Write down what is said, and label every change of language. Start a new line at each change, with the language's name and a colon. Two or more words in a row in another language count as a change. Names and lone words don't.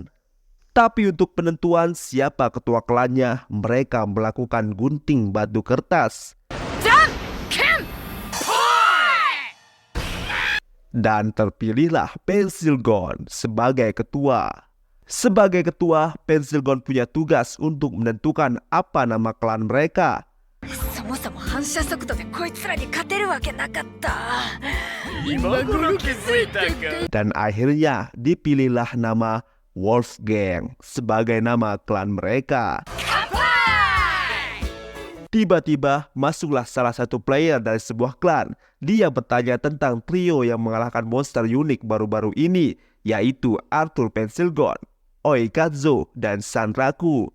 Indonesian: Tapi untuk penentuan siapa ketua klannya, mereka melakukan gunting batu kertas. Dan terpilihlah Pensilgon sebagai ketua. Sebagai ketua, Pencil Gun punya tugas untuk menentukan apa nama klan mereka.
Japanese: そもそも反射速度でこいつらに勝てるわけなかった。今頃気づいたか。
Indonesian: Dan akhirnya dipilihlah nama Wolfgang sebagai nama klan mereka. Tiba-tiba masuklah salah satu player dari sebuah klan. Dia bertanya tentang trio yang mengalahkan monster unik baru-baru ini, yaitu Arthur Pencil Gun, Oikazo, dan Sanraku.